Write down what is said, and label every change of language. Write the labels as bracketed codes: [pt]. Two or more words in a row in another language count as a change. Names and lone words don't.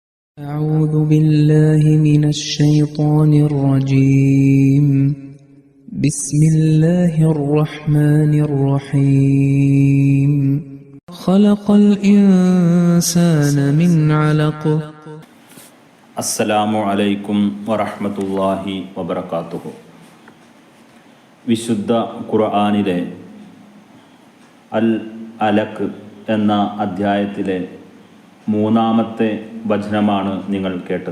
[ar] أعوذ بالله من الشيطان الرجيم بسم الله الرحمن الرحيم خلق الإنسان من علق السلام عليكم ورحمة الله وبركاته. [ml] വിശുദ്ധ ഖുർആനിലെ അൽ അലഖ് എന്ന അധ്യായത്തിലെ 3-ാമത്തെ വചനമാണ് നിങ്ങൾ കേട്ടത്.